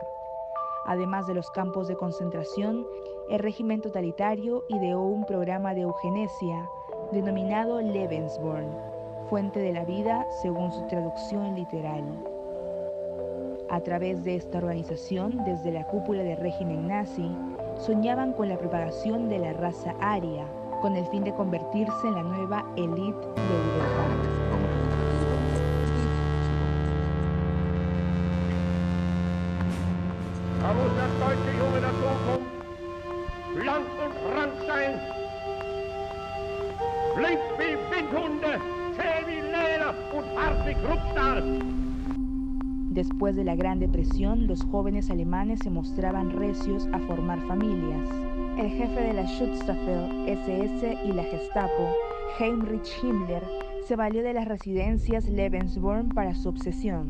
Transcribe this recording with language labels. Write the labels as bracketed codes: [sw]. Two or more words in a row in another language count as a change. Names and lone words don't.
[es] Además de los campos de concentración, el régimen totalitario ideó un programa de eugenesia denominado Lebensborn, fuente de la vida según su traducción literal. A través de esta organización, desde la cúpula del régimen nazi, soñaban con la propagación de la raza aria, con el fin de convertirse en la nueva élite de Europa. [de] Da muss der deutsche Junge der Zukunft blank und rank sein, flink wie Windhunde, zäh wie Leder und hart wie Kruppstahl. [es] Después de la Gran Depresión, los jóvenes alemanes se mostraban recios a formar familias. El jefe de la Schutzstaffel SS y la Gestapo, Heinrich Himmler, se valió de las residencias Lebensborn para su obsesión.